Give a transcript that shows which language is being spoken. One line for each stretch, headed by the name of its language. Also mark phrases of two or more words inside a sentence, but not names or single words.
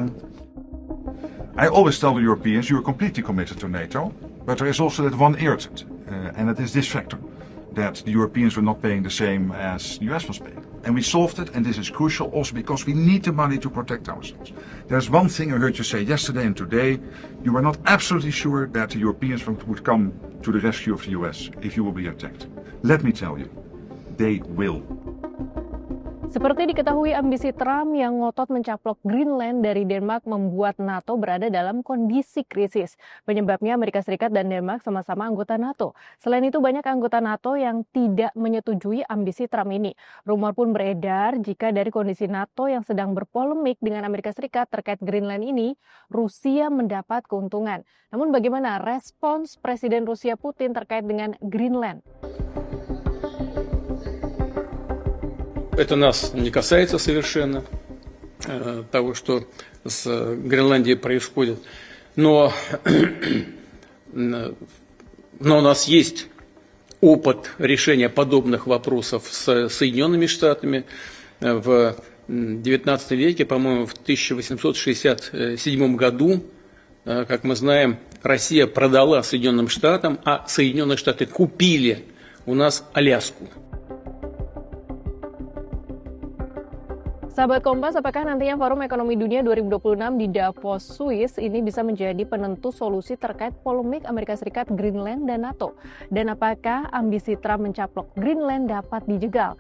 English: I always tell the Europeans you are completely committed to NATO, but there is also that one irritant, and it is this factor, that the Europeans were not paying the same as the US was paying. And we solved it, and this is crucial also because we need the money to protect ourselves. There's one thing I heard you say yesterday and today. You were not absolutely sure that the Europeans would come to the rescue of the US if you will be attacked. Let me tell you, they will.
Indonesian: Seperti diketahui, ambisi Trump yang ngotot mencaplok Greenland dari Denmark membuat NATO berada dalam kondisi krisis. Penyebabnya Amerika Serikat dan Denmark sama-sama anggota NATO. Selain itu, banyak anggota NATO yang tidak menyetujui ambisi Trump ini. Rumor pun beredar jika dari kondisi NATO yang sedang berpolemik dengan Amerika Serikat terkait Greenland ini, Rusia mendapat keuntungan. Namun bagaimana respons Presiden Rusia Putin terkait dengan Greenland?
Russian: Это нас не касается совершенно, того, что с Гренландией происходит. Но у нас есть опыт решения подобных вопросов с Соединенными Штатами. В XIX веке, по-моему, в 1867 году, как мы знаем, Россия продала Соединенным Штатам, а Соединенные Штаты купили у нас Аляску.
Indonesian: Sahabat Kompas, apakah nantinya Forum Ekonomi Dunia 2026 di Davos, Swiss ini bisa menjadi penentu solusi terkait polemik Amerika Serikat, Greenland, dan NATO? Dan apakah ambisi Trump mencaplok Greenland dapat dijegal?